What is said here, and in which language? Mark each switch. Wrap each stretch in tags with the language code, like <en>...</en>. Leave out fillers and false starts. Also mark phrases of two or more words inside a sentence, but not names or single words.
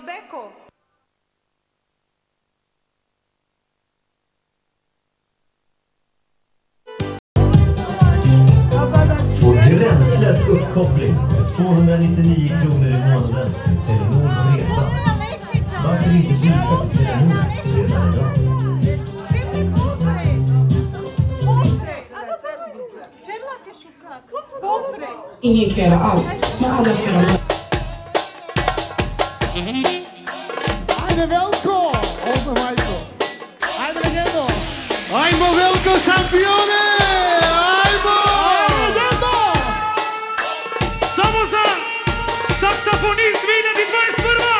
<sv>Få gränslös uppkoppling för 299 kronor i månaden med Telenor Bredband. Varför inte byta till Telenor redan idag? Ingen kan göra allt, men alla kan göra något.</sv> <sr>Ajde Velko! Ovdje Majko. Ajde legendo! Ajmo Velko šampione! Ajmo! Legendo! Samo za saksofonist 2021!</sr>